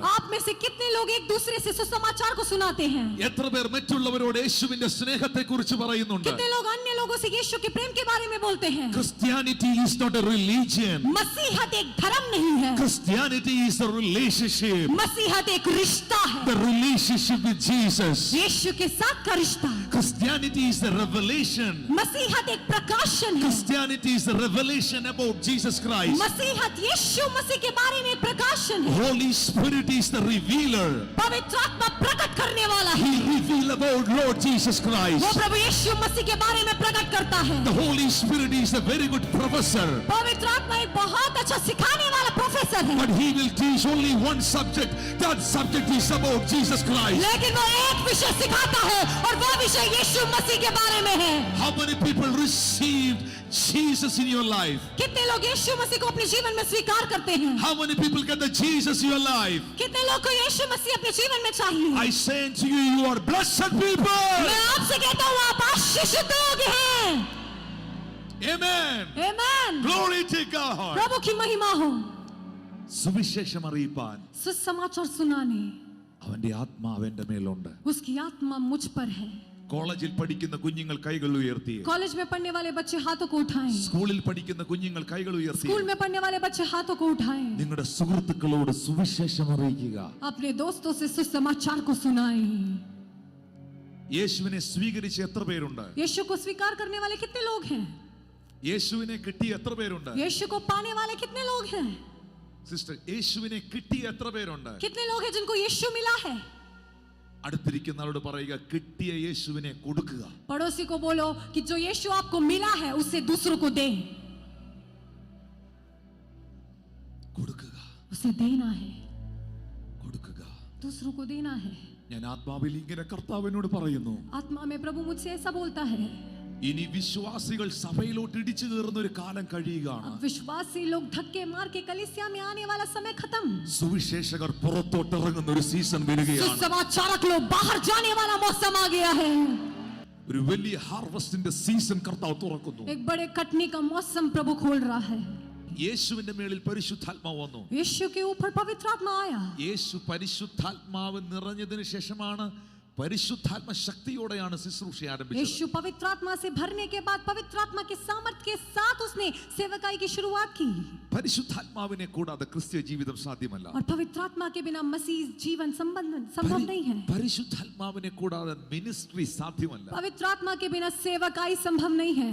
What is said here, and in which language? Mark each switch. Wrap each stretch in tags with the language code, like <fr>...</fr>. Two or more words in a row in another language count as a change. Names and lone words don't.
<hi>आप में से कितने लोग एक दूसरे से सुसमाचार को सुनाते हैं?</hi> <ml>എത്ര പേർ മറ്റുള്ളവരോട് യേശുവിന്റെ സ്നേഹത്തെ കുറിച്ച് പറയുന്നുണ്ട്?</ml> <hi>कितने लोग अन्य लोगों से यीशु के प्रेम के बारे में बोलते हैं?</hi> <en>Christianity is not a religion.</en> <hi>मसीहत एक धर्म नहीं है.</hi> <en>Christianity is a relationship.</en> <hi>मसीहत एक रिश्ता है.</hi> <en>The relationship with Jesus.</en> <hi>यीशु के साथ का रिश्ता.</hi> <en>Christianity is a revelation.</en> <hi>मसीहत एक प्रकाशन है.</hi> <en>Christianity is a revelation about Jesus Christ.</en> <hi>मसीहत यीशु मसीह के बारे में प्रकाशन है.</hi> <en>Holy Spirit is the revealer.</en> <hi>पवित्र आत्मा प्रकट करने वाला है.</hi> <en>He reveals about Lord Jesus</en> <hi>वो</hi> <en>Christ.</en> <hi>प्रभु यीशु मसीह के बारे में प्रकट करता है.</hi> <en>The Holy Spirit is a very good professor.</en> <hi>पवित्र आत्मा एक बहुत अच्छा सिखाने वाला प्रोफेसर है.</hi> <en>But he will teach only one subject. That subject is about Jesus Christ.</en> <hi>लेकिन वो एक विषय सिखाता है और वो विषय यीशु मसीह के बारे में है.</hi> <en>How many people received Jesus in your life?</en> <hi>कितने लोग यीशु मसीह को अपने जीवन में स्वीकार करते हैं?</hi> <en>How many people get the Jesus in your life?</en> <hi>कितने लोग को यीशु मसीह अपने जीवन में चाहिए?</hi> <en>I say to you, you are blessed people.</en> <hi>मैं आपसे कहता हूँ आप आशीषित लोग हैं.</hi> <en>Amen.</en> <hi>आमेन.</hi> <en>Glory to God.</en> <hi>प्रभु की महिमा हो.</hi> <ml>സുവിശേഷം അറിയിപ്പാൻ</ml> <hi>सुसमाचार सुनाने</hi> <ml>അവന്റെ ആത്മാവ് എന്റെ മേലുണ്ട്.</ml> <hi>उसकी आत्मा मुझ पर है.</hi> <ml>കോളേജിൽ പഠിക്കുന്ന കുഞ്ഞുങ്ങൾ കൈകൾ ഉയർത്തി.</ml> <hi>कॉलेज में पढ़ने वाले बच्चे हाथों को उठाएं.</hi> <ml>സ്കൂളിൽ പഠിക്കുന്ന കുഞ്ഞുങ്ങൾ കൈകൾ ഉയർത്തി.</ml> <hi>स्कूल में पढ़ने वाले बच्चे हाथों को उठाएं.</hi> <ml>നിങ്ങളുടെ സുഹൃത്തുക്കളോട് സുവിശേഷം അറിയിക്കുക.</ml> <hi>अपने दोस्तों से सुसमाचार को सुनाएं.</hi> <ml>യേശുവിനെ സ്വീകരിച്ച എത്ര പേരുണ്ട്?</ml> <hi>यीशु को स्वीकार करने वाले कितने लोग हैं?</hi> <ml>യേശുവിനെ കിട്ടിയ എത്ര പേരുണ്ട്?</ml> <hi>यीशु को पाने वाले कितने लोग हैं?</hi> <ml>സിസ്റ്റർ, യേശുവിനെ കിട്ടിയ എത്ര പേരുണ്ട്?</ml> <hi>कितने लोग हैं जिनको यीशु मिला है?</hi> <ml>അടുത്തിരിക്കുന്ന ആളോട് പറയുക, കിട്ടിയ യേശുവിനെ കൊടുക്കുക.</ml> <hi>पड़ोसी को बोलो कि जो यीशु आपको मिला है उससे दूसरों को दे.</hi> <ml>കൊടുക്കുക,</ml> <hi>उसे देना है.</hi> <ml>കൊടുക്കുക.</ml> <hi>दूसरों को देना है.</hi> <ml>ഞാൻ ആത്മാവിൽ ഇങ്ങനെ കർത്താവിനോട് പറയുന്നു,</ml> <hi>आत्मा में प्रभु मुझसे ऐसा बोलता है.</hi> <ml>ഇനി വിശ്വാസികൾ സഭയിലോട്ട് ഇടിച്ചു കയറുന്ന ഒരു കാലം കഴിയുകയാണ്.</ml> <hi>अब विश्वासी लोग धक्के मार के कलीसिया में आने वाला समय खत्म.</hi> <ml>സുവിശേഷകർ പുറത്തോട്ട് ഇറങ്ങുന്ന ഒരു സീസൺ വരികയാണ്.</ml> <hi>सुसमाचारक लोग बाहर जाने वाला मौसम आ गया है.</hi> <ml>ഒരു വലിയ</ml> <en>harvest season</en> <ml>കർത്താവ് തുറക്കുന്നു.</ml> <hi>एक बड़े कटनी का मौसम प्रभु खोल रहा है.</hi> <ml>യേശുവിന്റെ മേളിൽ പരിശുദ്ധാത്മാവ് വന്നു.</ml> <hi>यीशु के ऊपर पवित्र आत्मा आया.</hi> <ml>യേശു പരിശുദ്ധാത്മാവ് നിറഞ്ഞതിന് ശേഷമാണ് പരിശുദ്ധാത്മ ശക്തിയോടെയാണ് ശുശ്രൂഷ ആരംഭിച്ചത്.</ml> <hi>यीशु पवित्र आत्मा से भरने के बाद पवित्र आत्मा के सामर्थ्य के साथ उसने सेवकाई की शुरुआत की.</hi> <ml>പരിശുദ്ധാത്മാവിനെ കൂടാതെ ക്രിസ്തീയ ജീവിതം സാധ്യമല്ല.</ml> <hi>और पवित्र आत्मा के बिना मसीह जीवन संभव नहीं है.</hi> <ml>പരിശുദ്ധാത്മാവിനെ കൂടാതെ മിനിസ്ട്രി സാധ്യമല്ല.</ml> <hi>पवित्र आत्मा के बिना सेवकाई संभव नहीं है.</hi>